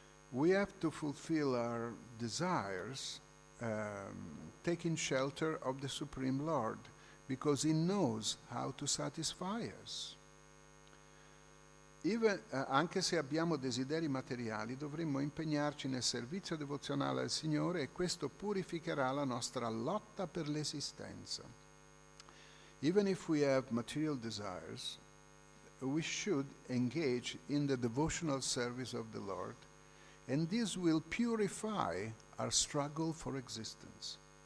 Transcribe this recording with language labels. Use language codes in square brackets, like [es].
[en] We have to fulfill our desires taking shelter of the Supreme Lord because He knows how to satisfy us. [it] Anche se abbiamo desideri materiali, dovremmo impegnarci nel servizio devozionale al Signore e questo purificherà la nostra lotta per l'esistenza. [en] Even if we have material desires, we should engage in the devotional service of the Lord, and this will purify our struggle for existence.